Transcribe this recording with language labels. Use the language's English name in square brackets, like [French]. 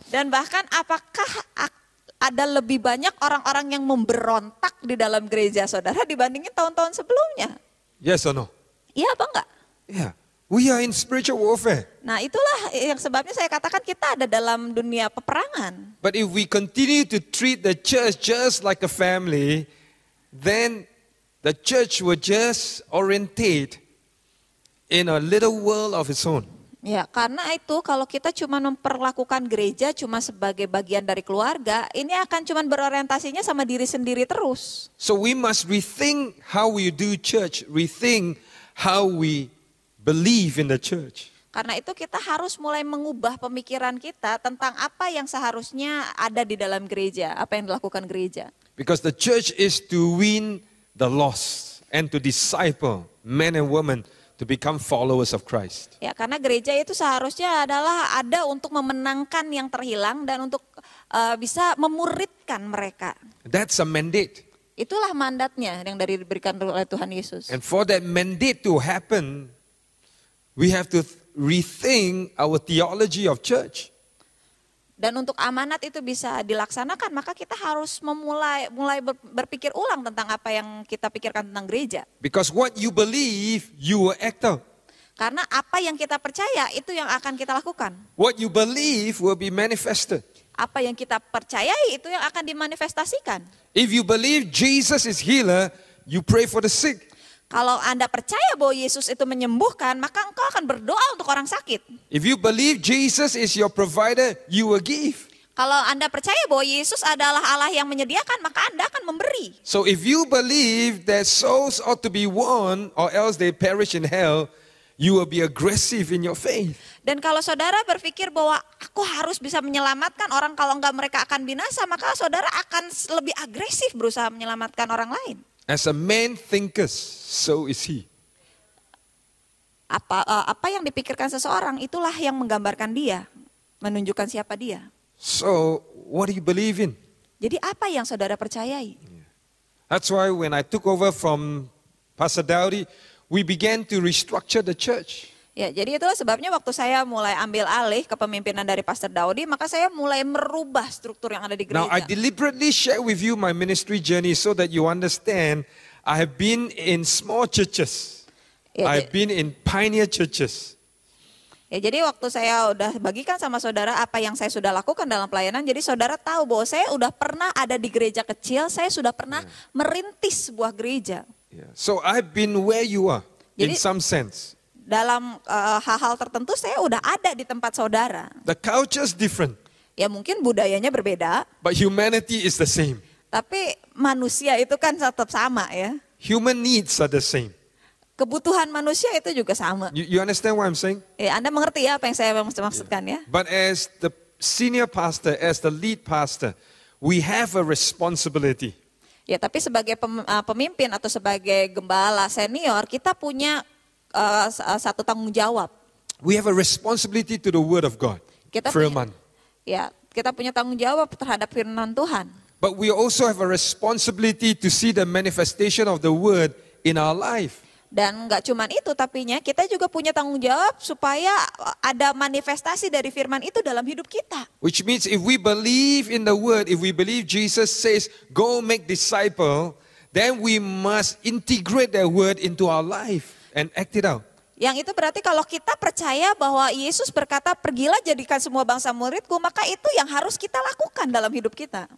[Indonesian] Dan bahkan apakah ada lebih banyak orang-orang yang memberontak di dalam gereja saudara dibandingin tahun-tahun sebelumnya? [English] Yes or no? [Indonesian] Iya apa enggak? [English] Yeah. We are in spiritual warfare. [Indonesian] Nah, itulah yang sebabnya saya katakan kita ada dalam dunia peperangan. [English] But if we continue to treat the church just like a family, then the church will just orientate in a little world of its own. [Indonesian] Ya, karena itu kalau kita cuma memperlakukan gereja cuma sebagai bagian dari keluarga, ini akan cuma berorientasinya sama diri sendiri terus. [English] So we must rethink how we do church, rethink how we believe in the church. [Indonesian] Karena itu kita harus mulai mengubah pemikiran kita tentang apa yang seharusnya ada di dalam gereja, apa yang dilakukan gereja. [English] Because the church is to win the lost and to disciple men and women to become followers of Christ. [Indonesian] Ya, karena gereja itu seharusnya adalah ada untuk memenangkan yang terhilang dan untuk bisa memuridkan mereka. [English] That's a mandate. [Indonesian] Itulah mandatnya yang diberikan oleh Tuhan Yesus. [English] And for that mandate to happen, we have to rethink our theology of church. [Indonesian] Dan untuk amanat itu bisa dilaksanakan, maka kita harus mulai berpikir ulang tentang apa yang kita pikirkan tentang gereja. [English] Because what you believe, you will act out. [Indonesian] Karena apa yang kita percaya itu yang akan kita lakukan. [English] What you believe will be manifested. [Indonesian] Apa yang kita percayai itu yang akan dimanifestasikan. [English] If you believe Jesus is healer, you pray for the sick. [Indonesian] Kalau Anda percaya bahwa Yesus itu menyembuhkan, maka engkau akan berdoa untuk orang sakit. [English] If you believe Jesus is your provider, you will give. [Indonesian] Kalau Anda percaya bahwa Yesus adalah Allah yang menyediakan, maka Anda akan memberi. [English] So if you believe that souls ought to be won or else they perish in hell, you will be aggressive in your faith. [Indonesian] Dan kalau saudara berpikir bahwa aku harus bisa menyelamatkan orang, kalau enggak mereka akan binasa, maka saudara akan lebih agresif berusaha menyelamatkan orang lain. [English] As a man thinketh, so is he. [Indonesian] Apa yang dipikirkan seseorang, itulah yang menggambarkan dia, menunjukkan siapa dia. [English] So what do you believe in? [Indonesian] Jadi apa yang saudara percayai? [English] That's why when I took over from Pastor Dowdy, we began to restructure the church. [Indonesian] Ya, jadi itulah sebabnya waktu saya mulai ambil alih kepemimpinan dari Pastor Daudi, maka saya mulai merubah struktur yang ada di gereja. [English] Now I deliberately share with you my ministry journey so that you understand I have been in small churches. [Indonesian] Ya, [English] I've been in pioneer churches. [Indonesian] Ya, jadi waktu saya udah bagikan sama saudara apa yang saya sudah lakukan dalam pelayanan, jadi saudara tahu bahwa saya udah pernah ada di gereja kecil, saya sudah pernah merintis sebuah gereja. [English] Yeah. So I've been where you are in [Indonesian] Jadi- [English] some sense. [Indonesian] Dalam hal-hal tertentu saya udah ada di tempat saudara. [English] The culture's different, [Indonesian] Ya mungkin budayanya berbeda, [English] but humanity is the same. [Indonesian] tapi manusia itu kan tetap sama ya. [English] Human needs are the same. [Indonesian] Kebutuhan manusia itu juga sama. [English] You understand what I'm saying? [Indonesian] Ya, Anda mengerti ya apa yang saya maksudkan ya? [English] But as the senior pastor, as the lead pastor, we have a responsibility. [Indonesian] Ya, tapi sebagai pemimpin atau sebagai gembala senior, kita punya satu tanggung jawab. [English] We have a responsibility to the word of God. [Indonesian] Kita Firman. kita punya tanggung jawab terhadap firman Tuhan. [English] But we also have a responsibility to see the manifestation of the word in our life. [Indonesian] Dan nggak cuman itu, tapinya kita juga punya tanggung jawab supaya ada manifestasi dari firman itu dalam hidup kita. [English] Which means if we believe in the word, if we believe Jesus says, go make disciple, then we must integrate that word into our life and act it out. [Indonesian] Yang itu berarti kalau kita percaya bahwa Yesus berkata, pergilah jadikan semua bangsa muridku, maka itu yang harus kita lakukan dalam hidup kita.